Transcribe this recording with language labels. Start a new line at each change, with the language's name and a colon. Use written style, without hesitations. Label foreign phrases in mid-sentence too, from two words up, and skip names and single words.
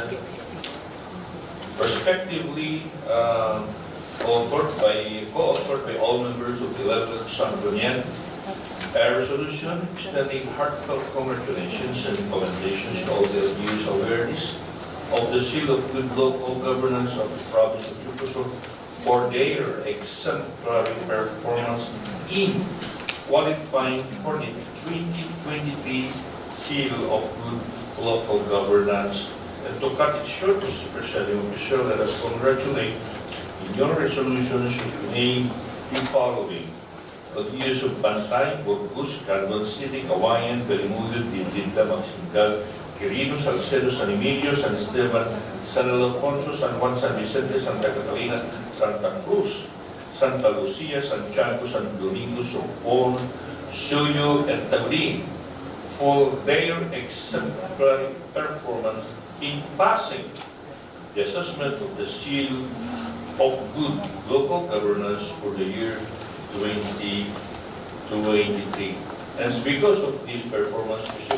English: respectively co-authored by all members of the 11th Sangguniang, a resolution extending heartfelt congratulations and commendations to all the LGU's awareness of the seal of good local governance of the province of Ilocos for their exemplary performance in qualifying for the 2023 seal of good local governance. And to cut it short, Mr. Presiding Officer, let us congratulate in your resolutions you name the following: Pag-iyos of Bantay, Burgos, Candon City, Kawayan, Balimudo, Dindinda, Maxingal, Quirino, Salcedo, San Emilio, San Esteban, San Ildefonso, San Juan, San Vicente, Santa Catalina, Santa Cruz, Santa Lucia, Santiago, San Domingo, Sopon, Suyo, and Taguig for their exemplary performance in passing the assessment of the seal of good local governance for the year 2023. And it's because of this performance, Mr.